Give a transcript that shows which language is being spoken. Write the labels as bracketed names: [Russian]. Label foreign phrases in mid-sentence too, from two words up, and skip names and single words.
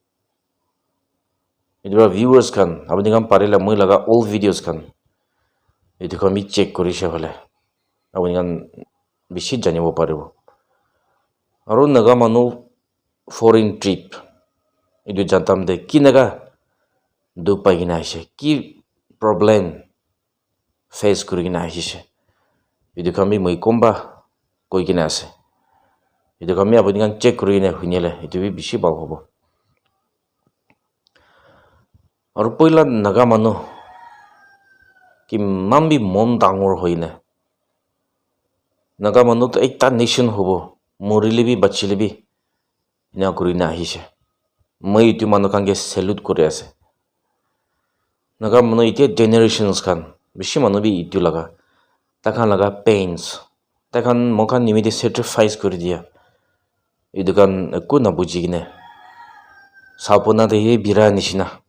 [Naga Pidgin] ইটোৰ ভিউৱাৰ্স খান আপুনি কাম পাৰিলে মই লাগা [English] all videos [Naga Pidgin] খান ইটো আমি চেক কৰিছে হলে আপুনি কাম বেছি জানিব পাৰিব আৰু নাগা মানু [English] foreign trip [Naga Pidgin] ইটো জানতাম দে কি নাগা দুধ পাই কিনা আহিছে কি [English] problem face [Naga Pidgin] কৰি কিনা আহিছে itu kami moi komba koi kina ase itu kami apuni kan check kuri ne hunyele itu bi bishi bal hobo aru poila naga manu ki mambi mon dangor hoine naga manu to ekta nation hobo morile bi bachile bi ina kuri na ahise moi itu manu kan ge salute kore ase naga manu ite generations kan bishi manu bi itu laga takhan laga pains takhan mokhan nimite sacrifice kuri dia itu kan ko na buji gine sapona de he bira nishina